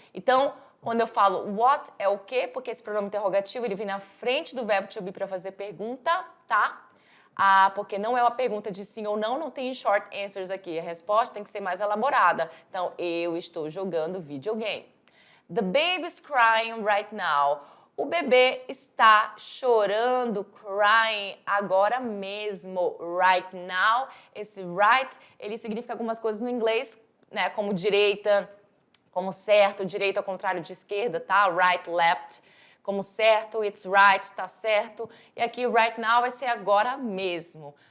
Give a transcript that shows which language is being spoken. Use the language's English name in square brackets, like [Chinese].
[Portuguese] Então, quando eu falo what é o quê? Porque esse pronome interrogativo ele vem na frente do verbo to be para fazer pergunta, tá? Porque não é uma pergunta de sim ou não, não tem short answers aqui. A resposta tem que ser mais elaborada. Então, eu estou jogando videogame. [English] The baby's crying right now. [Portuguese] O bebê está chorando, crying, agora mesmo, [English] right now. [Portuguese] Esse right, ele significa algumas coisas no inglês, né, como direita, como certo, direita ao contrário de esquerda, tá? Right, left. Como certo, [English] it's right, [Portuguese] está certo. E aqui, [English] right now, [Portuguese] vai ser agora mesmo.